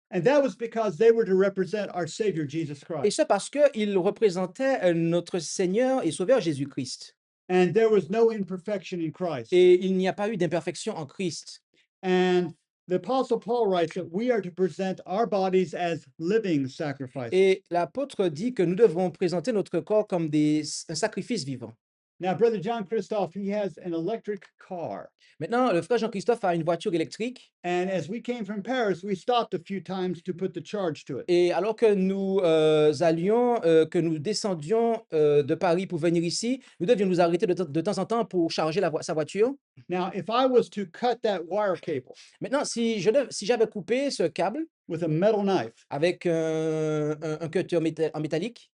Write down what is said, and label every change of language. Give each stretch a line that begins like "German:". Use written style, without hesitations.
English: And that was because they were to represent our Savior Jesus
French: Et
English: Christ.
French: ça parce qu'il représentait notre Seigneur et Sauveur Jésus-Christ.
English: And there was no imperfection in Christ.
French: Et il n'y a pas eu d'imperfection en Christ.
English: And the Apostle Paul writes that we are to present our bodies as living sacrifices.
French: Et l'apôtre dit que nous devons présenter notre corps comme un sacrifice vivant.
English: Now, Brother John Christoph, he has an electric car.
French: Maintenant, le frère Jean-Christophe a une voiture électrique.
English: And as we came from Paris, we stopped a few times to put the charge to it.
French: Et alors que nous que nous descendions de Paris pour venir ici, nous devions nous arrêter de temps en temps pour charger sa voiture.
English: Now, if I was to cut that wire cable
French: Maintenant, si j'avais coupé ce câble
English: with a metal knife,
French: avec un cutter en métallique,